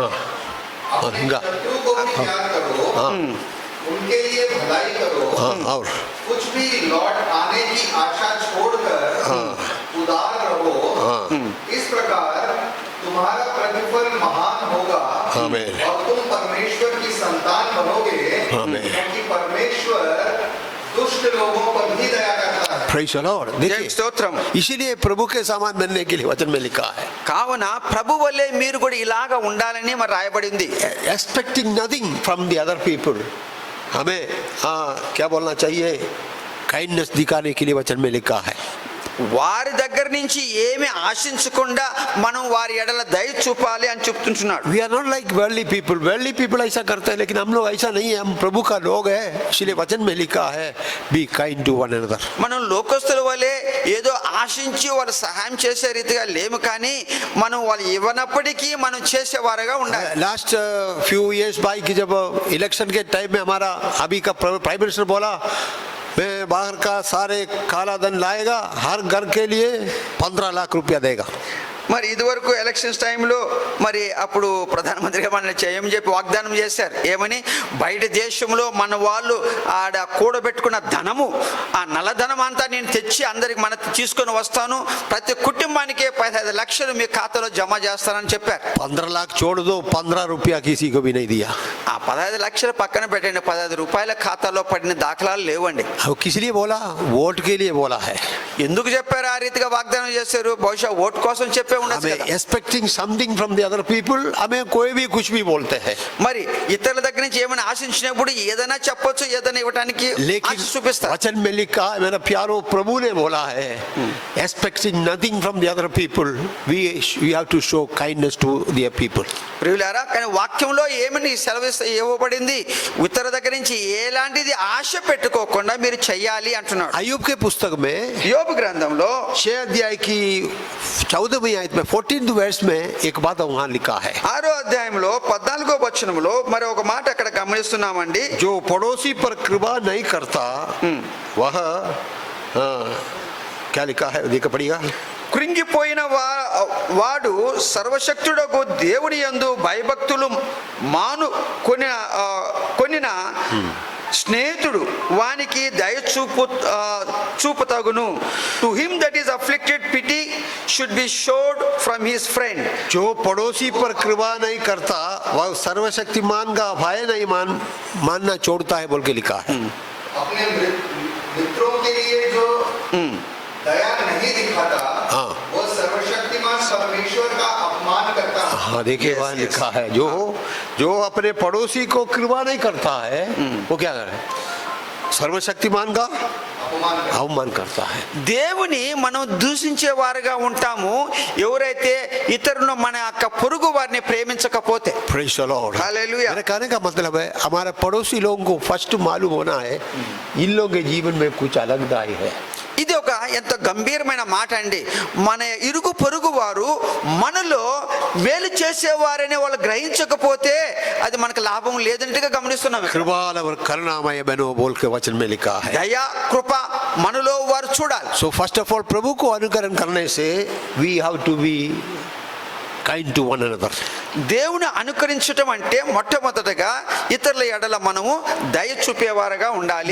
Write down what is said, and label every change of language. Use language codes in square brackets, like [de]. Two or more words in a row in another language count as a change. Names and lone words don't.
[hi] हंगा शत्रु को भी प्यार करो, उनके लिए भलाई करो, और कुछ भी लौट आने की आशा छोड़कर उदार रहो. इस प्रकार तुम्हारा प्रतिफल महान होगा आमीन. और तुम परमेश्वर की संतान बनोगे, आमीन. क्योंकि परमेश्वर दुष्ट लोगों पर भी दया करता है. [en] Praise the Lord. देखिए [te] స్తోత్రం. [hi] इसीलिए प्रभु के सामान बनने के लिए वचन में लिखा है, [te] కావున ప్రభు వల్లే మీరు కూడా ఇలాగా ఉండాలని మరి రాయబడింది. [en] Expecting nothing from the other people. [hi] हमें क्या बोलना चाहिए, काइंडनेस दिखाने के लिए वचन में लिखा है. [te] వారి దగ్గర నుంచి ఏమి ఆశించకుండా మనం వారి ఎడల దయ చూపాలి అని చెప్తుంటున్నాడు. [en] We are not like worldly people. worldly people [hi] ऐसा करते हैं, लेकिन हम लोग ऐसा नहीं है. हम प्रभु का लोग है, इसलिए वचन में लिखा है, [en] Be kind to one another. [te] మనం లోకస్తుల వలె ఏదో ఆశించి వాళ్ళు సహాయం చేసే రీతిగా లేము, కానీ మనం వాళ్ళు ఇవ్వనప్పటికీ మనం చేసేవారుగా ఉండాలి. [en] last few years by [hi] की जब इलेक्शन के टाइम में हमारा अभी का [en] prime minister [hi] बोला, मैं बाहर का सारे काला धन लाएगा, हर घर के लिए 15 लाख रुपया देगा. [te] మరి ఇదివరకు [en] elections timeలో [te] మరి అప్పుడు ప్రధానమంత్రిగా మనల్ని చేయమని చెప్పి వాగ్దానం చేశారు. ఏమని, బయట దేశంలో మన వాళ్ళు ఆడ కూడబెట్టుకున్న ధనము, ఆ నల్లధనం అంతా నేను తెచ్చి అందరికి మన తీసుకొని వస్తాను, ప్రతి కుటుంబానికి 15 లక్షలు మీ ఖాతాలో జమ చేస్తానని చెప్పారు. [hi] 15 लाख छोड़ दो, 15 रुपया किसी को भी नहीं दिया. [te] ఆ 15 లక్షలు పక్కన పెట్టండి, 15 రూపాయల ఖాతాలో పడిన దాఖలాలు లేవండి. [hi] वो किस लिए बोला, वोट के लिए बोला है. [te] ఎందుకు చెప్పారు ఆ రీతిగా వాగ్దానం చేశారు? బహుశా ఓటు కోసం చెప్పే ఉండొచ్చు [hi] हमें [te] కదా. [en] Expecting something from the other people, [hi] हमें कोई भी कुछ भी बोलते हैं, [te] మరి ఇతరుల దగ్గర నుంచి ఏమైనా ఆశించినప్పుడు ఏదైనా చెప్పొచ్చు, ఏదైనా ఇవ్వడానికి [hi] लेकिन [te] ఆశ చూపిస్తారు. [hi] वचन में लिखा है, मेरा प्यारो, प्रभु ने बोला है, [en] Expecting nothing from the other people, we have to show kindness to their people. [te] ప్రియులారా, కానీ వాక్యంలో ఏమని ఇవ్వబడింది, ఇతరుల దగ్గర నుంచి ఎలాంటిది ఆశ పెట్టుకోకుండా మీరు చెయ్యాలి అంటున్నాడు. [hi] अय्यूब के पुस्तक में [te] యోబు గ్రంథంలో [hi] 6 अध्याय की 14वीं आयत में 14th वर्ष में एक बात वहां लिखा है, [te] 6వ అధ్యాయంలో 14వ వచనంలో మరి ఒక మాట అక్కడ గమనిస్తున్నామండి. [hi] जो पड़ोसी पर कृपा नहीं करता वह क्या लिखा है, देखा पड़ेगा. [te] కృంగిపోయిన వాడు సర్వశక్తుడకు దేవుని యందు భయభక్తులు కొనిన స్నేహితుడు వానికి దయ చూపుతగును. [en] To him that is afflicted pity should be shown from his friend. [hi] जो पड़ोसी पर कृपा नहीं करता वह सर्वशक्तिमान का भय नहीं मानना छोड़ता है बोल के लिखा है. अपने मित्रों के लिए जो दया नहीं दिखाता, वो सर्वशक्तिमान परमेश्वर का अपमान करता है. हाँ देखिए वहाँ लिखा है, जो अपने पड़ोसी को कृपा नहीं करता है वो क्या करे, सर्वशक्तिमान का అవమానం करता है. [te] దేవుని మనం దూషించే వారుగా ఉంటాము ఎవరైతే ఇతరులను మన యొక్క పొరుగు వారిని ప్రేమించకపోతే. [en] Praise the Lord. [hi] हालेलुया. मेरे कहने का मतलब है, हमारे पड़ोसी लोगों को फर्स्ट मालूम होना है, इन लोगों के जीवन में कुछ अलगदाई है. [te] ఇది ఒక ఎంత గంభీరమైన మాట అండి. మన ఇరుగు పొరుగు వారు మనలో మేలు చేసేవారని వాళ్ళు గ్రహించకపోతే అది మనకు లాభం లేదంటగా గమనిస్తున్నాం. [hi] कृपाल और करुणामय बनो बोल के वचन में लिखा है. [te] దయా కృప మనలో వారు చూడాలి. [en] So first of all [hi] प्रभु को अनुकरण करने से [en] we have to be kind to one another. [te] దేవుని అనుకరించటం అంటే మొట్టమొదటగా ఇతరుల ఎడల మనము దయ చూపేవారుగా ఉండాలి.